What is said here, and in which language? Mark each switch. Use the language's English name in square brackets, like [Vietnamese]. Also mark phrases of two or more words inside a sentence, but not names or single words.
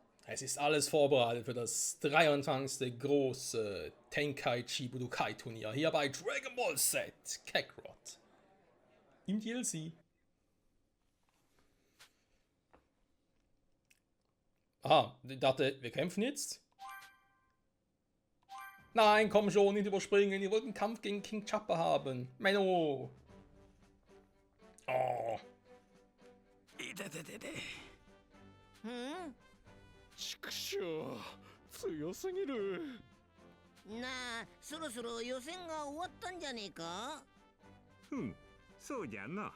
[German] Es ist alles vorbereitet für das 23. große Tenkaichi Budokai Turnier hier bei Dragon Ball Z Kakarot im DLC. Aha, ich dachte, wir kämpfen jetzt? Nein, komm schon, nicht überspringen. Ihr wollt einen Kampf gegen King Chopper haben. Menno. Oh. [Japanese] いてててて。畜生、強すぎる。なあ、そろそろ予選が終わったんじゃねえか？そうじゃな。